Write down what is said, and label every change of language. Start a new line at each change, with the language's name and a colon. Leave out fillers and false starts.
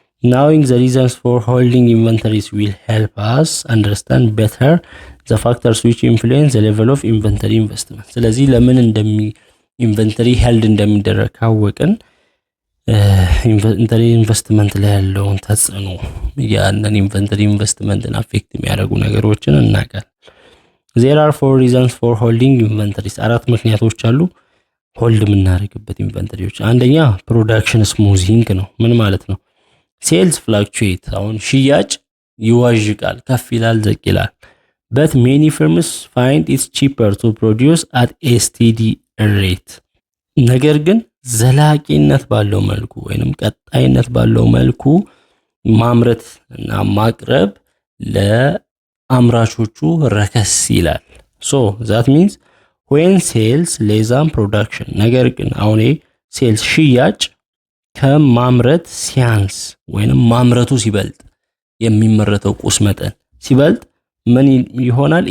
English: Knowing the reasons for holding inventories will help us understand better the factors which influence the level of inventory investment.
Amharic: ስለዚህ ለምን ኢንቨንተሪ ሄልድ እንደሚደረግ ካወቅን ኢንቨንተሪ ኢንቨስትመንት ላይ ያለውን ተጽዕኖ ያንን ኢንቨንተሪ ኢንቨስትመንትን አፌክት የሚያደርጉ ነገሮችን እናውቃለን።
English: There are 4 reasons for holding inventories.
Amharic: አራት ምክንያቶች አሉ ሆልድ የምናደርግበት ኢንቨንተሪዎች። አንደኛ ፕሮዳክሽን ስሙዚንግ ነው። ምን ማለት ነው? ሴልስ ፍላክቹዌት አሁን ሽያጭ ይዋዥቃል፣ ከፍ ይላል፣ ዝቅ ይላል።
English: But many firms find it cheaper to produce at a steady rate.
Amharic: ነገር ግን ዘላቂነት ባለው መልኩ ወይንም ቀጣይነት ባለው መልኩ ማምረት እና ማቅረብ ለአምራቾቹ ረከስ ይላል።
English: So that means when sales less than production
Amharic: ነገር ግን አሁን ሴልስ ሽያጭ ከማምረት ሲያንስ ወይንም ማምረቱ ሲበልጥ የሚመረተው ቁስ መጠን ሲበልጥ ምን ይሆናል?